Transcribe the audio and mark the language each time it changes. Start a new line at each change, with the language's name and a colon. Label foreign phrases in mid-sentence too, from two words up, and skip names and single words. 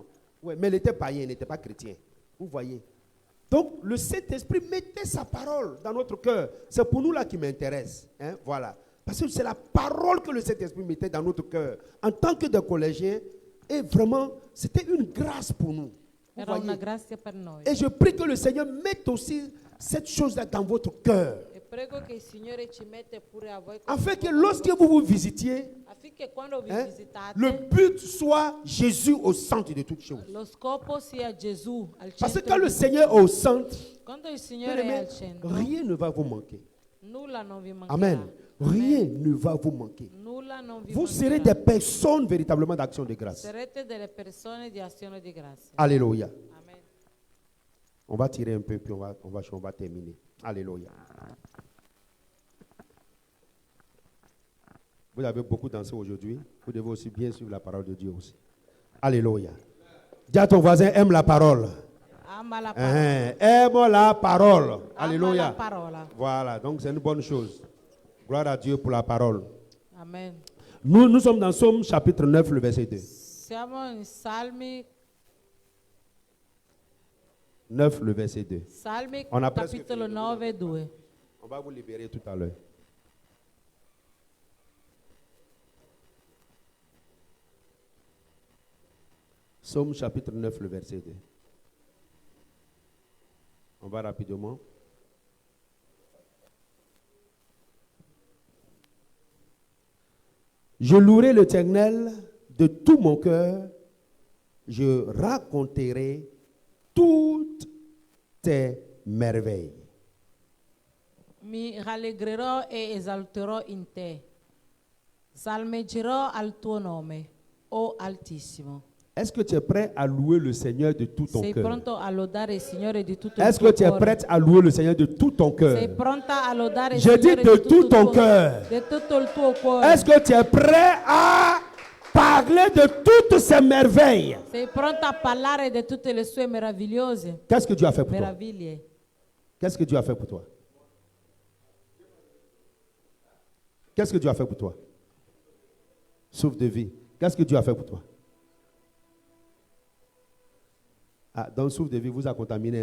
French: Ouais, mais elles étaient païennes, elles n'étaient pas chrétiens. Vous voyez. Donc, le Saint-Esprit mettait sa parole dans notre cœur. C'est pour nous là qui m'intéresse. Hein, voilà. Parce que c'est la parole que le Saint-Esprit mettait dans notre cœur. En tant que des collégiens, et vraiment, c'était une grâce pour nous. Vous
Italian: Era una
French: voyez.
Italian: grazia per noi.
French: Et je prie que le Seigneur mette aussi cette chose-là dans votre cœur.
Italian: E Prego che il Signore ci mette pure a voi.
French: Afin que lorsque vous vous visitiez,
Italian: Affinché quando vi
French: hein,
Italian: visitate,
French: le but soit Jésus au centre de toutes choses.
Italian: lo scopo sia Gesù al
French: Parce que
Italian: centro.
French: quand le Seigneur est au centre,
Italian: Quando il Signore è
French: bien-aimé,
Italian: al centro,
French: rien ne va vous manquer.
Italian: nulla non vi mancherà.
French: Amen. Rien ne va vous manquer.
Italian: Nulla non vi
French: Vous serez
Italian: mancherà.
French: des personnes véritablement d'action de grâce.
Italian: Sarete delle persone di azione di grazia.
French: Alléluia. Amen. On va tirer un peu, puis on va terminer. Alléluia. Vous avez beaucoup dansé aujourd'hui. Vous devez aussi bien suivre la parole de Dieu aussi. Alléluia. Dis à ton voisin, aime la parole.
Italian: Ama la parola.
French: Aime la parole.
Italian: Ama
French: Alléluia.
Italian: la parola.
French: Voilà, donc c'est une bonne chose. Gloire à Dieu pour la parole. Amen. Nous sommes dans Somme chapitre 9, le verset 2.
Italian: Siamo in Salmi, 9,
French: le verset 2.
Italian: Salmi
French: On a presque
Italian: capitolo
French: fini.
Italian: 9, 2.
French: On va vous libérer tout à l'heure. Somme chapitre 9, le verset 2. On va rapidement. Je louerai l'Éternel de tout mon cœur. Je raconterai toutes tes merveilles.
Italian: Mi rallegrerò e esalterò in te. Salmeggerò al tuo nome, o Altissimo.
French: Est-ce que tu es prêt à louer le Seigneur de tout ton
Italian: Sei
French: cœur?
Italian: pronto a lodare il Signore di tutto il
French: Est-ce
Italian: tuo
French: que tu es
Italian: cuore?
French: prête à louer le Seigneur de tout ton
Italian: Sei
French: cœur?
Italian: pronta a lodare il
French: Je dis
Italian: Signore
French: de
Italian: di
French: tout
Italian: tutto
French: ton
Italian: il tuo,
French: cœur.
Italian: di tutto il tuo cuore?
French: Est-ce que tu es prêt à parler de toutes ces merveilles?
Italian: Sei pronta a parlare di tutte le sue meravigliose
French: Qu'est-ce que Dieu a fait pour toi?
Italian: meraviglie?
French: Qu'est-ce que Dieu a fait pour toi? Qu'est-ce que Dieu a fait pour toi? Souffle de vie. Qu'est-ce que Dieu a fait pour toi? Ah, dans le souffle de vie, vous a contaminé.